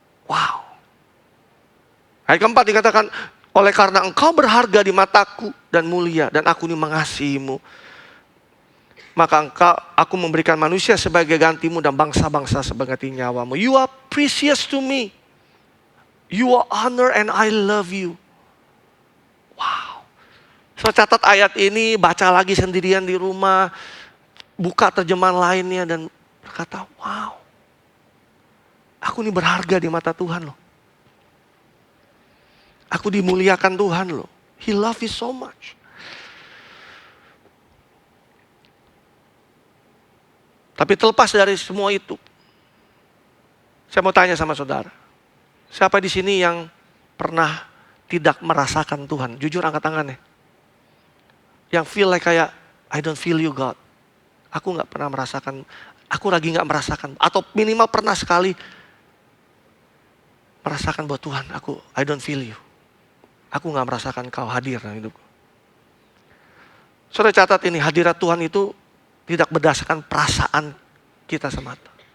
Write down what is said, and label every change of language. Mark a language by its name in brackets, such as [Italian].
[Indonesian] Wow. Ayat keempat dikatakan, oleh karena engkau berharga di mataku dan mulia, dan aku ini mengasihimu, maka aku memberikan manusia sebagai gantimu dan bangsa-bangsa sebagai nyawamu. [English] You are precious to me. You are honor and I love you. Wow. [Indonesian] So catat ayat ini, baca lagi sendirian di rumah, buka terjemahan lainnya dan berkata, wow. Aku ini berharga di mata Tuhan loh. Aku dimuliakan Tuhan loh. [English] He loves you so much. [Indonesian] Tapi terlepas dari semua itu, saya mau tanya sama saudara, siapa di sini yang pernah tidak merasakan Tuhan? Jujur angkat tangannya. [English] Yang feel like kayak, I don't feel you God. [Indonesian] Aku gak pernah merasakan, aku lagi gak merasakan. Atau minimal pernah sekali merasakan bahwa Tuhan, [English] I don't feel you. [Indonesian] Aku gak merasakan kau hadir dalam hidupku. Saudara catat ini, hadirat Tuhan itu tidak berdasarkan perasaan kita semata.